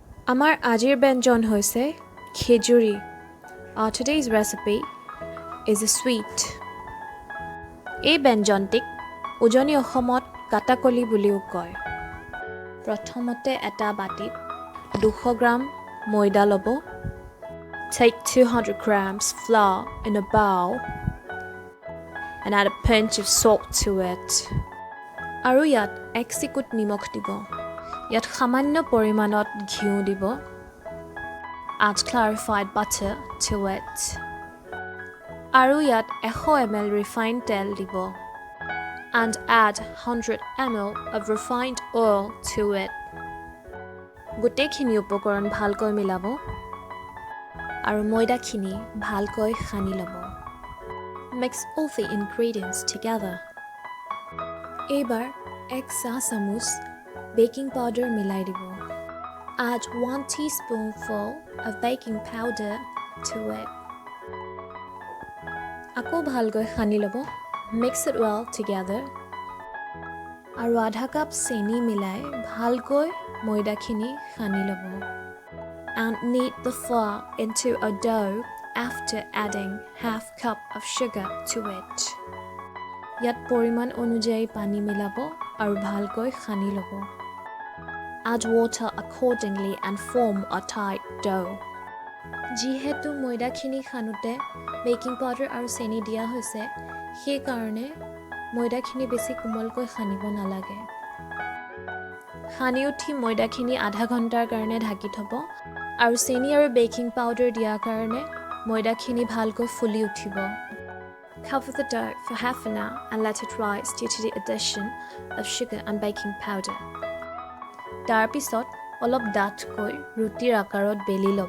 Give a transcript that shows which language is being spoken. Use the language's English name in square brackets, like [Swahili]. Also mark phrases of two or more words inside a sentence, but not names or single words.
[Assamese] আমাৰ আজিৰ ব্যঞ্জন হৈছে খেজুৰি. [English] Today's recipe is a sweet. [Assamese] এই ব্যঞ্জনটিক উজনি অসমত কাটাকলি বুলিও কয়। প্ৰথমতে এটা বাটিত 200 গ্ৰাম ময়দা ল'ব. [English] Take 200 grams flour in a bowl and add a pinch of salt to it. [Assamese] আৰু ইয়াত 1 চিকুট নিমখ দিব. ইয়াত সামান্য পৰিমাণত ঘিউ দিব. [English] Add clarified butter to it. [Assamese] আৰু ইয়াত 100 ml refined তেল দিব. [English] And add 100 ml of refined oil to it. [Assamese] গোটেইখিনি উপকৰণ ভালকৈ মিলাব আৰু ময়দাখিনি ভালকৈ সানি ল'ব. [English] Mix all the ingredients together. [Assamese] এইবাৰ 1 চাহ চামুচ [English] baking powder [Assamese] মিলাই দিব. [English] Add 1 teaspoonful of baking powder to it. [Assamese] আকৌ ভালকৈ সানি ল'ব. [English] Mix it well together. [Assamese] আৰু আধা কাপ চেনি মিলাই ভালকৈ ময়দাখিনি সানি ল'ব. [English] And knead the flour into a dough after adding half cup of sugar to it. [Assamese] ইয়াত পৰিমাণ অনুযায়ী পানী মিলাব আৰু ভালকৈ সানি ল'ব. [English] Add water accordingly and form a tight dough. [Assamese] যিহেতু ময়দাখিনি সানোতে বেকিং পাউডাৰ আৰু চেনি দিয়া হৈছে, সেইকাৰণে ময়দাখিনি বেছি কোমলকৈ সানিব নালাগে. সানি উঠি ময়দাখিনি আধা ঘণ্টাৰ কাৰণে ঢাকি থ'ব আৰু চেনি আৰু বেকিং পাউডাৰ দিয়াৰ কাৰণে ময়দাখিনি ভালকৈ ফুলি উঠিব. [English] Cover the dough for half an hour and let it rise due to the addition of sugar and baking powder. [Assamese] তাৰ পিছত অলপ ডাঠকৈ ৰুটিৰ আকাৰত বেলি ল'ব.